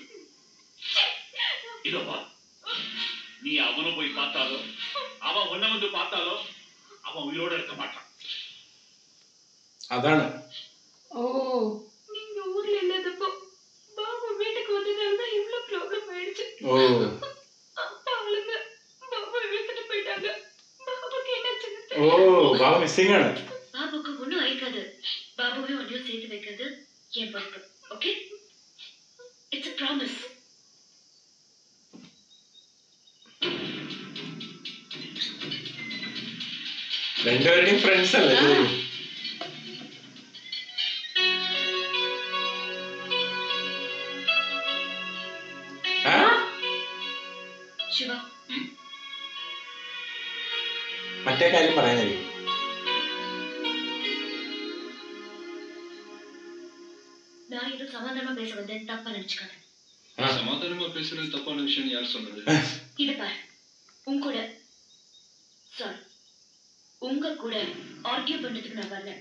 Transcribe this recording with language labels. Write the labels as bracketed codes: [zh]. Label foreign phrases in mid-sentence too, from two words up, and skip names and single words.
[ta] இதோப்பா, நீ அவனை போய் பார்த்தாலோ அவன் உன்னை வந்து பார்த்தாலோ அவன் உயிரோட இருக்க மாட்டான். [ml] അതാണ്. ஓ [ta] நீங்க ஊர்ல இல்லாதப்போ பாபு வீட்டுக்கு வந்ததால தான் இவ்ளோ ப்ராப்ளம் ஆயிடுச்சு. ഓ அப்பா ஆளுங்க பாபு இழுத்துட்டு போயிட்டாங்க. பாபுக்கு என்னாச்சுன்னு ഓ தெரியல. [ml] ബാബു മിസ്സിംഗ് ആണ്. [ta] பாபுக்கு ஒண்ணும் ஆயிக்காது. பாபுவே ஒன்றையும் சேர்த்து வைக்கிறது என் பொறுப்பு. ஓகே, [en] it's a promise. [ml] രണ്ടുപേരുടെയും ഫ്രണ്ട്സ് അല്ലേ? சிவா മറ്റേ കാര്യം പറയാനായിരിക്കും. [ta] நான் ஏதோ சமாதானமா பேச வந்தேன், தப்பா நினைச்சுக்காத. சமாதானமா பேசுறது தப்பான விஷயம் யார் சொன்னது? இது பாரு, உன் கூட சாரி உங்க கூட ஆர்கியூ பண்றதுக்கு நான் வரல.